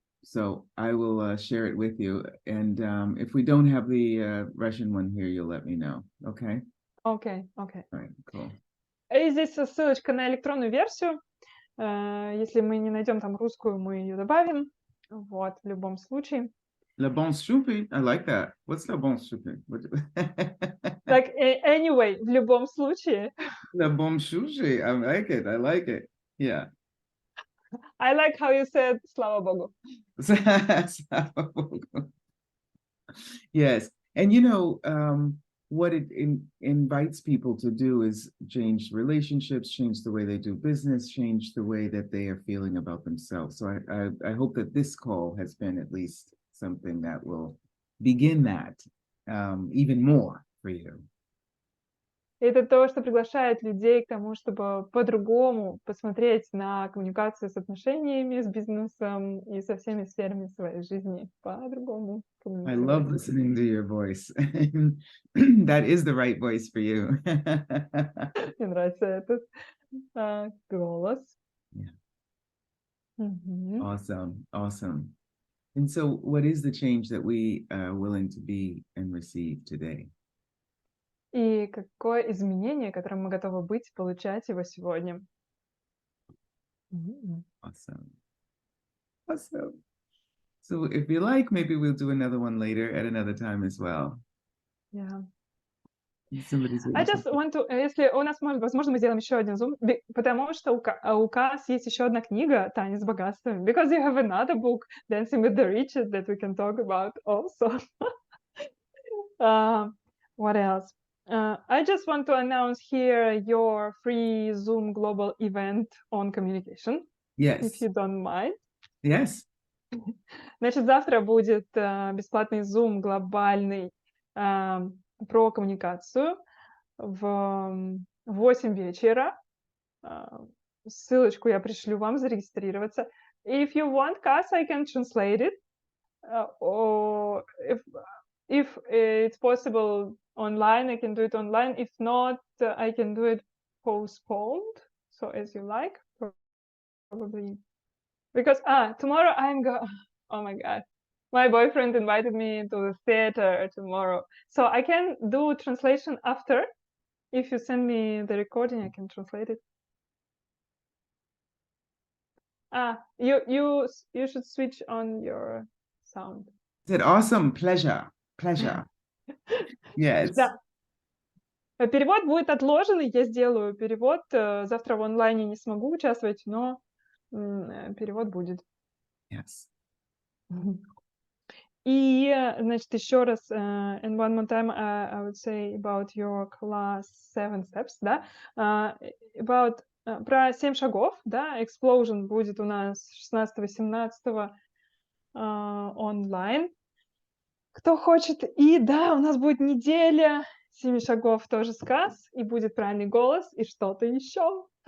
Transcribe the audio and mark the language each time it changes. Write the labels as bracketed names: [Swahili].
[English] So I will share it with you, and if we don't have the Russian one here, you'll let me know. Okay. Okay. All right. Cool. [Russian] И здесь ссылочка на электронную версию. Если мы не найдем там русскую, мы ее добавим. Вот, в любом случае. [French] Le bon souper. [English] I like that. What's [French] le bon souper? [English] Like, anyway, [Russian] в любом случае. [French] Le bon souper. [English] I like it. I like it. Yeah. I like how you said [Russian] Slava Bogu. Slava Bogu. [English] Yes. And you know, what it invites people to do is change relationships, change the way they do business, change the way that they are feeling about themselves. So I hope that this call has been at least something that will begin that even more for you. [Russian] Это то, что приглашает людей к тому, чтобы по-другому посмотреть на коммуникацию с отношениями, с бизнесом и со всеми сферами своей жизни. По-другому [English] I love [Russian] коммуницировать. [English] listening to your voice. That is the right voice for you. [Russian] Мне нравится этот голос. [English] Yeah. Мгм. Awesome, awesome. And so what is the change that we are willing to be and receive today? [Russian] И какое изменение, которым мы готовы быть, получать его сегодня? Мгм. [English] Awesome. Awesome. So if you like, maybe we'll do another one later at another time as well. Yeah. Somebody's I just want to, [Russian] если у нас, возможно, мы сделаем еще один зум, потому что у Касс есть еще одна книга «Танец с богатством». [English] Because you have another book, Dancing with the Riches, that we can talk about also. What else? I just want to announce here your free Zoom global event on communication, Yes. if you don't mind. Yes. [Russian] Значит, завтра будет бесплатный Zoom глобальный про коммуникацию в 8 вечера. Ссылочку я пришлю вам зарегистрироваться. [English] If you want, Cass, I can translate it. Or if it's possible online, I can do it online. If not, I can do it postponed. So as you like, probably. Because tomorrow I'm going. Oh my God, my boyfriend invited me to the theater tomorrow, so I can do translation after. If you send me the recording, I can translate it. You should switch on your sound. Is it awesome? Pleasure. Yes. [Russian] Да. Перевод будет отложенный, я сделаю перевод. Завтра в онлайне не смогу участвовать, но перевод будет. [English] Yes. [Russian] И, значит, еще раз, [English] and one more time, I would say about your class 7 steps, [Russian] да, about, про 7 шагов, да, explosion будет у нас 16-17 онлайн. Кто хочет, и да, у нас будет неделя 7 шагов тоже с Касс, и будет правильный голос, и что-то еще.